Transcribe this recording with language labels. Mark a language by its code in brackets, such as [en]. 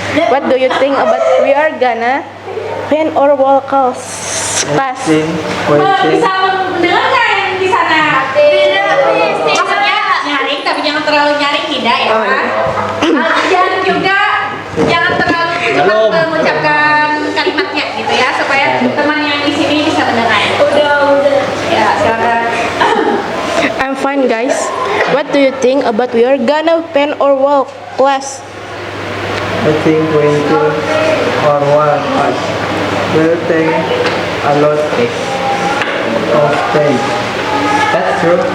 [en] What do you think about we are gonna paint or wall class? [id] Bisa mendengar nggak yang di sana? Maksudnya nyaring, tapi jangan terlalu nyaring tidak ya. Dan juga jangan terlalu cepat mengucapkan kalimatnya gitu ya, supaya teman yang di sini bisa mendengar. Udah. Ya, silakan. [en] I'm fine, guys. What do you think about we are gonna paint or wall class? I think painting or wall art will take a lot of time. That's true.